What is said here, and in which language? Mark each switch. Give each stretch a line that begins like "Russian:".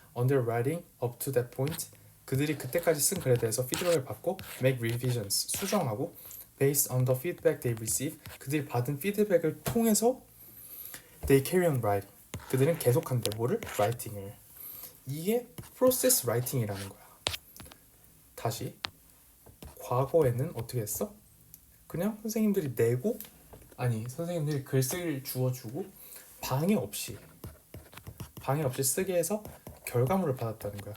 English: On their writing up to that point.
Korean: 그들이 그때까지 쓴 글에 대해서 피드백을 받고
English: make revisions.
Korean: 수정하고
English: based on the feedback they receive.
Korean: 그들이 받은 피드백을 통해서
English: they carry on writing.
Korean: 그들은 계속한대. 뭐를? writing을. 이게 process writing이라는 거야. 다시 과거에는 어떻게 했어? 그냥 선생님들이 선생님들이 글쓰기를 주어주고 방해 없이 쓰게 해서 결과물을 받았다는 거야.